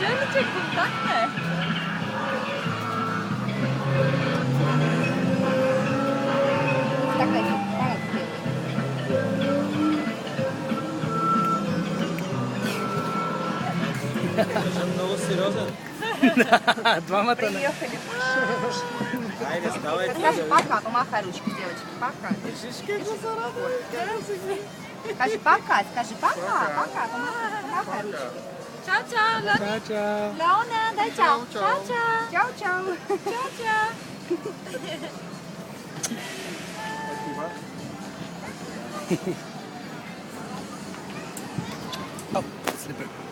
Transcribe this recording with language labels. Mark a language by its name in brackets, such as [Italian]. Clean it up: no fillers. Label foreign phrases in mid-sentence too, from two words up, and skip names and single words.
[Bulgarian] че контактна е. Така е. Много сериозен. Двамата не. [Russian] Приехали. [Bulgarian] Айде, ставай ти. [Russian] Скажи пока, помахай ручки, девочки. Пока. [Bulgarian] Виждаш как се зарадва? [Russian] Скажи пока, пока. Помахай ручки. [Bulgarian] Чао, чао, Леони. Чао, чао. Леона, дай чао. Чао, чао. Чао, чао. Чао, чао. Слепер.